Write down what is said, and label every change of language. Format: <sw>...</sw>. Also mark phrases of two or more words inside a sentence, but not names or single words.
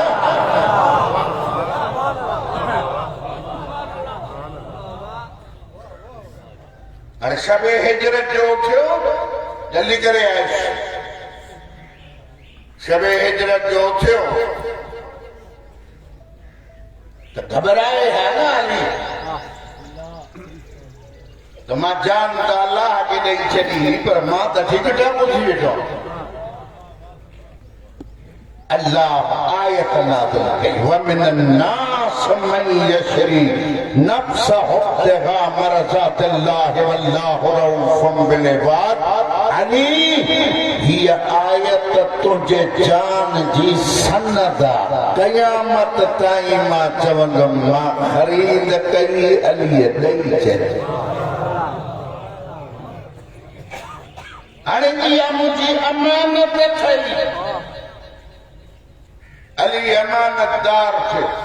<sd>हाणे शबे हिजरत जो थियो जल्दी करे आयुसि शबे हिजरत जो थियो त घबराए है ना अली तो मां जान त अल्लाह खे ॾेई छॾी पर मां त ठीक ठाक थी वेठो अल्लाह आयत नाज़िल कई वमिन</sd> <ar>الناس من يشري نفسه ابتغاء مرضات الله والله رؤوف بالعباد</ar> <sd>अली हीअ आयत तुंहिंजे जान जी सनद क़यामत ताईं मां चवंदुमि मां ख़रीद कई अलीअ ॾेई छॾी हाणे इहा मुंहिंजी अमानत ठही अली अमानतदार थियो</sd>